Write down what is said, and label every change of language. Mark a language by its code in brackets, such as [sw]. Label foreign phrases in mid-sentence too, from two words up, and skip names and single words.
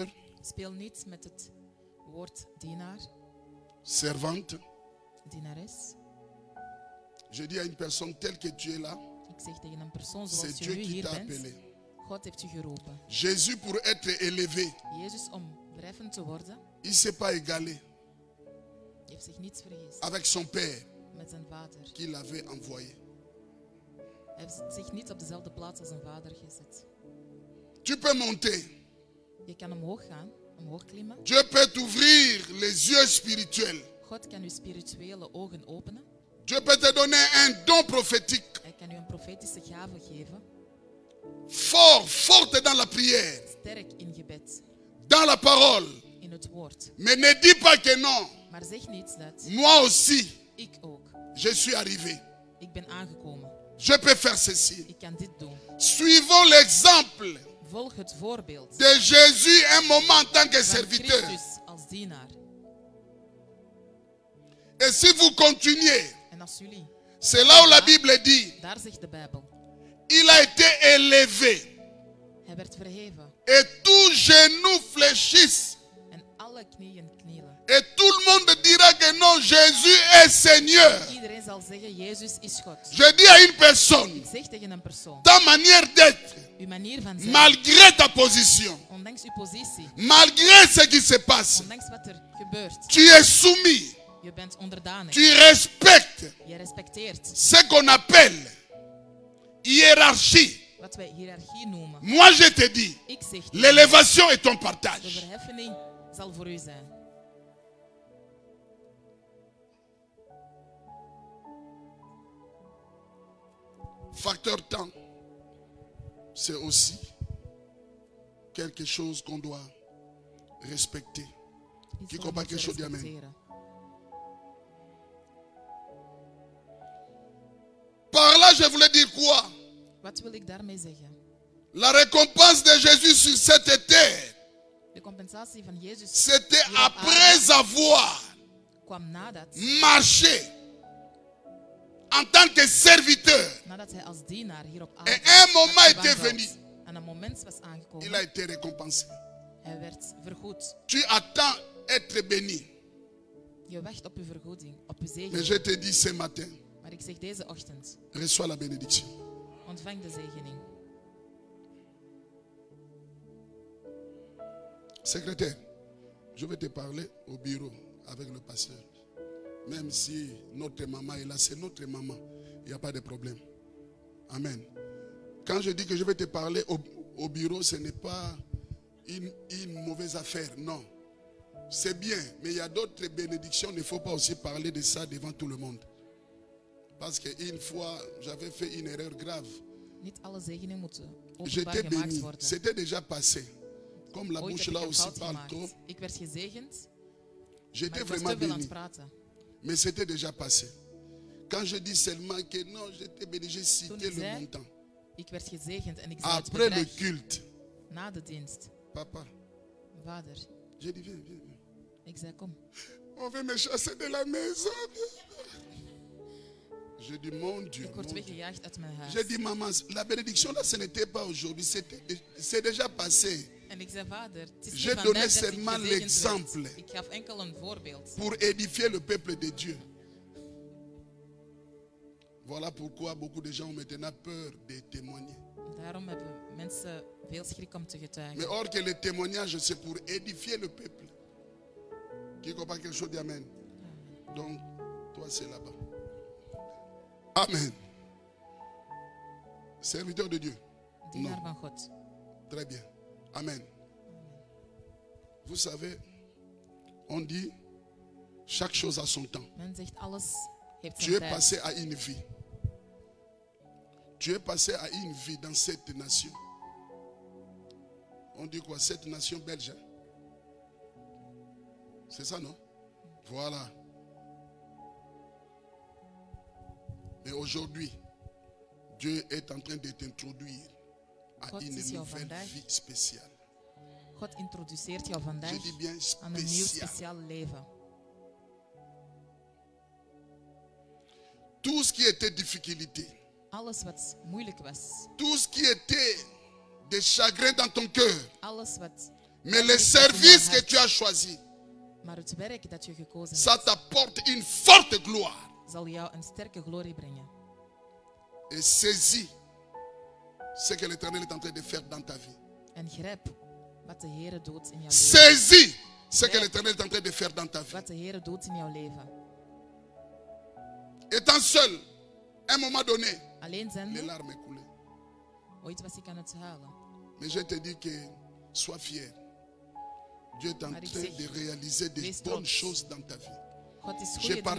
[nl] Speel niet met het woord dienaar, [fr] servante. [nl] dienares. [fr] Je dis à une personne telle que tu es là, [nl] Ik zeg tegen een persoon [fr] c'est [nl] zoals je [fr] Dieu [nl] nu [fr] qui [nl] hier [fr] t'a [nl] bent, [fr] appelé. [nl] God heeft je geroepen. [fr] Jésus, pour être élevé, [nl] Jezus, om verheffen te worden, [fr] il ne s'est pas égalé [nl] heeft zich niets vergist [fr] avec son Père [nl] met zijn vader. [fr] qui l'avait envoyé. [nl] Hij heeft zich niet op dezelfde plaats als zijn vader gezet. [fr] Tu peux monter. [nl] Je kan omhoog gaan, omhoog klimmen. [fr] Dieu peut t'ouvrir les yeux spirituels. [nl] God kan je spirituele ogen openen. [fr] Dieu peut te donner un don prophétique. [nl] Hij kan je een profetische gave geven. [fr] Forte dans la prière, [nl] Sterk in gebed, [fr] dans la parole. [nl] in het woord. [fr] Mais ne dis pas que non. [nl] Maar zeg niet dat [fr] Moi aussi, [nl] ik ook. [fr] je suis arrivé. [nl] Ik ben aangekomen. [fr] Je peux faire ceci. [nl] Ik kan dit doen. [fr] Suivons l'exemple [nl] Volg het voorbeeld [fr] de Jésus un moment en tant que [nl] van [fr] serviteur. [nl] Christus als dienaar. [fr] Et si vous continuez, [nl] En als jullie, [fr] c'est là où la Bible dit, [nl] daar zegt de Bijbel, [fr] il a été élevé. [nl] hij werd verheven. [fr] Et tout genou fléchisse. [nl] En alle knieën knielen. [fr] Et tout le monde dira que non, Jésus est Seigneur. [nl] Iedereen zal zeggen, Jezus is God. [fr] Je dis à une personne, [nl] Ik zeg tegen een persoon, [fr] ta manière d'être, [nl] uw manier van zijn, [fr] malgré ta position, [nl] ondanks uw positie, [fr] malgré ce qui se passe, [nl] ondanks wat er gebeurt, [fr] tu es soumis, [nl] je bent onderdanig. [fr] tu respectes [nl] Je respecteert [fr] ce qu'on appelle hiérarchie. [nl] wat wij hiërarchie noemen. [fr] Moi, je te dis, [nl] Ik zeg, [fr] l'élévation est ton [nl] de [fr] partage. [nl] verheffening zal voor u zijn. [fr] Facteur temps, c'est aussi quelque chose qu'on doit respecter. [nl] Iets [fr] Qui [nl] dat [fr] comprend [nl] we [fr] quelque chose, [nl] moeten [fr] amen. [nl] respecteren. [fr] Par là, je voulais dire quoi? [nl] Wat wil ik daarmee zeggen? [fr] La récompense de Jésus sur cette terre, [nl] De compensatie van Jezus [fr] c'était [nl] hier op [fr] après [nl] aarde [fr] avoir [nl] kwam nadat [fr] marché en tant que serviteur. [nl] nadat hij als dienaar hier op [fr] Et [nl] aarde [fr] un moment [nl] had [fr] était [nl] gewandeld. [fr] venu. [nl] En een moment was [fr] Il a [nl] aangekomen. [fr] été récompensé. [nl] Hij werd vergoed. [fr] Tu attends être béni. [nl] Je wacht op uw vergoeding, op uw [fr] Mais [nl] zegen. [fr] je te dis ce matin, [nl] Maar ik zeg deze ochtend, [fr] reçois la bénédiction. [nl] ontvang de zegening. [fr] Secrétaire, je vais te parler au bureau avec le pasteur. Même si notre maman est là, c'est notre maman. Il n'y a pas de problème. Amen. Quand je dis que je vais te parler au bureau, ce n'est pas une mauvaise affaire. Non. C'est bien, mais il y a d'autres bénédictions. Il ne faut pas aussi parler de ça devant tout le monde. Parce qu'une fois, j'avais fait une erreur grave. [nl] Niet alle zegeningen moeten openbaar [fr] J'étais [nl] gemaakt [fr] béni. [nl] worden. [fr] C'était déjà passé. Comme la [nl] Ooit [fr] bouche [nl] heb [fr] là [nl] ik een [fr] aussi [nl] fout [fr] parle [nl] gemaakt. [fr] trop. [nl] Ik werd gezegend, maar [fr] J'étais [nl] ik was [fr] vraiment [nl] te veel aan [fr] béni. [nl] het praten. [fr] Mais c'était déjà passé. Quand je dis seulement que non, j'étais béni, j'ai [nl] Toen [fr] cité [nl] ik [fr] le [nl] zei, [fr] montant. [nl] ik werd gezegend en ik zei het [fr] Après le [nl] bedrag [fr] culte, [nl] na de dienst. [fr] papa, [nl] Vader, [fr] j'ai dit viens, viens, viens. [nl] ik zei kom. [fr] On veut me chasser de la maison. Je dis mon Dieu. [nl] Ik word [fr] Mon Dieu. [nl] weggejaagd uit mijn huis. [fr] J'ai dit maman, la bénédiction là, ce n'était pas aujourd'hui, c'est déjà passé. [nl] En ik zei vader, het is [fr] J'ai [nl] niet [fr] donné [nl] vandaag dat ik [fr] seulement [nl] gezegend [fr] l'exemple. [nl] werd. Ik gaf enkel een voorbeeld. [fr] Pour édifier le peuple de Dieu. Voilà pourquoi beaucoup de gens ont maintenant peur de témoigner. [nl] Daarom hebben mensen veel schrik om te [fr] Mais [nl] getuigen. [fr] or que le témoignage, c'est pour édifier le peuple. Qui comprend quelque chose, dit Amen. Donc, toi, c'est là-bas. Amen. Serviteur de Dieu. [nl] Dienaar van God. [fr] Très bien. Amen. Vous savez, on dit, chaque chose a son temps. [nl] Men zegt alles heeft [fr] Tu [nl] zijn [fr] es [nl] tijd. [fr] passé à une vie. Tu es passé à une vie dans cette nation. On dit quoi? Cette nation belge. Hein? C'est ça, non? Voilà. Mais aujourd'hui, Dieu est en train de t'introduire à [nl] God [fr] une [nl] is jou [fr] nouvelle [nl] vandaag- [fr] vie spéciale. [nl] God introduceert jou [fr] Je [nl] vandaag [fr] dis bien [nl] aan een nieuw [fr] spéciale. [nl] speciaal leven. [fr] Tout ce qui était difficulté, [nl] Alles wat moeilijk was. [fr] tout ce qui était des chagrins dans ton cœur, [nl] Alles wat... [fr] mais le service que tu as choisi, [nl] Maar het werk dat je gekozen [fr] ça [nl] hebt, [fr] t'apporte une forte gloire. [nl] zal jou een sterke glorie brengen. [fr] Et saisis ce que l'Éternel est en train de faire dans ta vie. [nl] En grijp wat de Heer doet in jouw leven. [fr] Saisis ce que l'Éternel est en train de faire dans ta vie. [nl] Wat de Heer doet in jouw leven. [fr] Étant seul, à un moment donné, [nl] Alleen [fr] les [nl] zijn [fr] larmes coulaient. [nl] ooit was ik aan het huilen. [fr] Mais je te dis que sois fier. Dieu est en [nl] Maar ik [fr] train [nl] zeg, [fr] de réaliser des [nl] wees [fr] bonnes [nl] trots. [fr] choses dans ta vie. [nl] God is Je goede dingen aan